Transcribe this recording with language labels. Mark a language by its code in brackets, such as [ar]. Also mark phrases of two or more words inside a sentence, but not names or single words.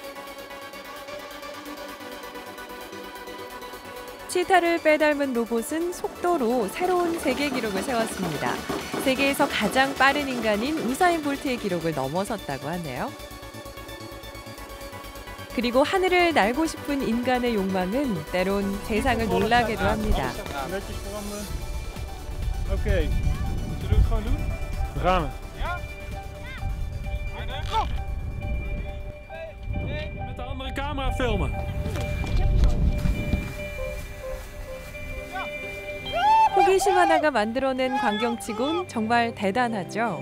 [ko] 치타를 빼닮은 로봇은 속도로 새로운 세계 기록을 세웠습니다. 세계에서 가장 빠른 인간인 우사인 볼트의 기록을 넘어섰다고 하네요. 그리고 하늘을 날고 싶은 인간의 욕망은 때론 세상을 놀라게도 합니다. [nl] Oké, zullen we het gewoon doen? We gaan. Ja? Met de andere camera filmen. [ko] 호기심 하나가 만들어낸 광경치곤 정말 대단하죠.